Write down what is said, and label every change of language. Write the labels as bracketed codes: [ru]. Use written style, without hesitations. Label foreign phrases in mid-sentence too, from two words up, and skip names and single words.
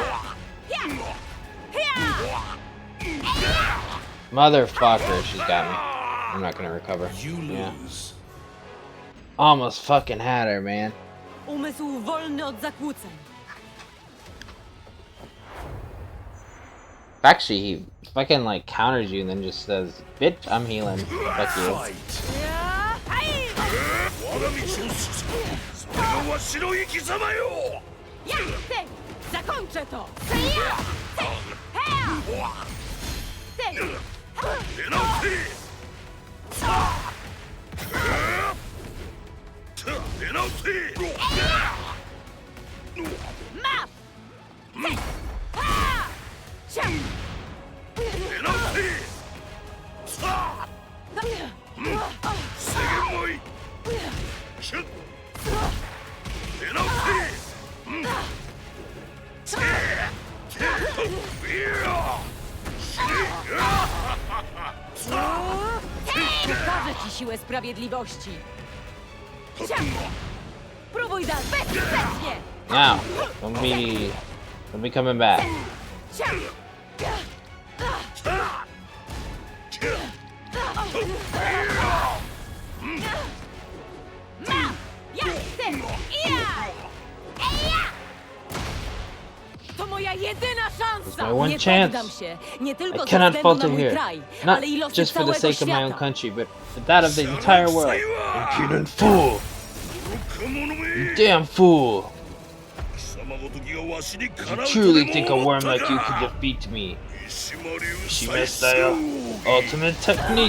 [en] Motherfucker, she's got me. I'm not gonna recover. You Yeah. lose. Almost fucking had her, man. [pl] Umysł wolny od zakłóceń. [en] Actually, he fucking like counters you and then just says, "Bitch, I'm healing. Fuck you." Fight. [ja] 我が道を進む。それがわしの生き様よ。 [pl] Ja chcę! Zakończę to! Ja! Hea! Ty! [ja] 出直せ。出直せ。 [pl] Masz! Ty! Ha! Cię! [ja] 出直せ。制限もいい。シュッ。出直せ。 [pl] Pokażę ci siłę sprawiedliwości! Próbuj dalej! Bezskutecznie! [en] Now, don't be coming back. [pl] Ja chcę! To moja jedyna szansa! [en] My one [pl] Nie [en] chance. [pl] poddam się! Nie tylko [en] I [pl] ze [en] cannot [pl] względu [en] falter [pl] na mój [en] here. [pl] kraj, [en] Not [pl] ale i losy [en] just for the [pl] całego [en] sake of my own [pl] świata! [en] country, but for that of the entire world. Impudent fool! You damn fool! You truly think a worm like you could defeat me? Mishima style ultimate technique.